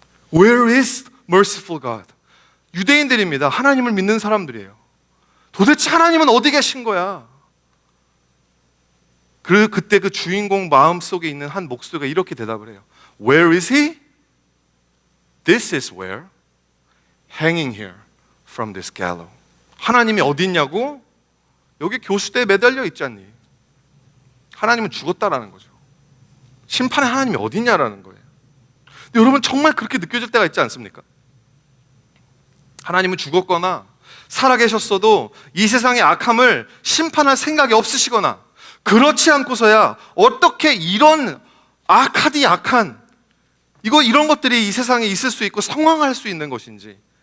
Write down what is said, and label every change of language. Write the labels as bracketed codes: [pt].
[en] Where is merciful God? [ko] 유대인들입니다. 하나님을 믿는 사람들이에요. 도대체 하나님은 어디 계신 거야? 그때 그 주인공 마음속에 있는 한 목소리가 이렇게 대답을 해요. [en] Where is he? This is where? Hanging here from this gallows. [ko] 하나님이 어디 있냐고? 여기 교수대에 매달려 있지 않니? 하나님은 죽었다라는 거죠. 심판의 하나님이 어디 있냐라는 거예요. 근데 여러분 정말 그렇게 느껴질 때가 있지 않습니까? 하나님은 죽었거나 살아계셨어도 이 세상의 악함을 심판할 생각이 없으시거나 그렇지 않고서야 어떻게 이런 악하디 악한 이런 것들이 이 세상에 있을 수 있고 성황할 수 있는 것인지.